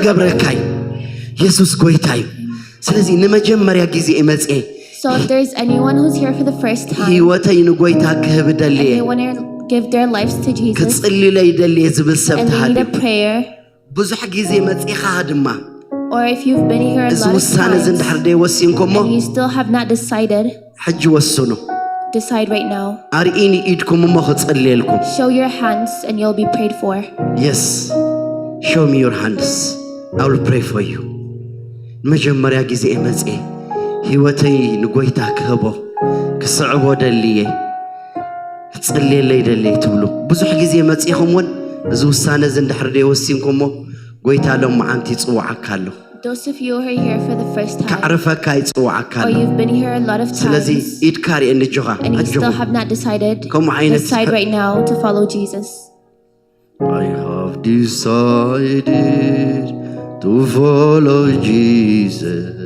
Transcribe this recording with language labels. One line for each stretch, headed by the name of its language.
Tigrinya: ክገብረካ እዩ ኢየሱስ ጎይታ እዩ ስለዚ ንመጀመርያ ጊዜ መጽ
English: So if there's anyone who's here for the first time
Tigrinya: ህይወተይ ንጎይታ ክህብ
English: and
Tigrinya: ደልየ
English: they want to give their lives to Jesus
Tigrinya: ክጽልለይ ደልየ ዝብል ሰብ
English: and they need
Tigrinya: ተሃልዩ
English: a prayer,
Tigrinya: ብዙሕ ጊዜ መጽኻ ድማ
English: or if you've been here a
Tigrinya: እዚ
English: lot of
Tigrinya: ውሳነ እዚ
English: times
Tigrinya: እንድሕር ደይወሲንኩሞ
English: and you still have not decided,
Tigrinya: ሕጂ ወስኑ
English: decide right now.
Tigrinya: ኣርኢኒ ኢድኩም እሞ ክጽልየልኩም
English: Show your hands and you'll be prayed for. Yes, show me your hands. I will pray for you.
Tigrinya: መጀመርያ ጊዜ መጽ ህይወተይ ንጎይታ ክህቦ ክስዕቦ ደልየ ክጽልየለይ ደልየ ትብሉ ብዙሕ ጊዜ መጽኹምውን እዚ ውሳነ እዚ እንድሕር ደይወሲንኩሞ ጎይታ ሎም መዓንቲ ይጽዋዓካ ኣሎ
English: Those of you who are here for the first time
Tigrinya: ካዕርፈካ ይጽዋዓካ
English: or
Tigrinya: ኣሎ
English: you've been here a lot of
Tigrinya: ስለዚ
English: times
Tigrinya: ኢድካ ርኤኒ ጆኻ
English: and you
Tigrinya: ኣጆኹ
English: still have not decided,
Tigrinya: ከምኡ ዓይነት
English: decide right now to follow Jesus. I have decided to follow Jesus.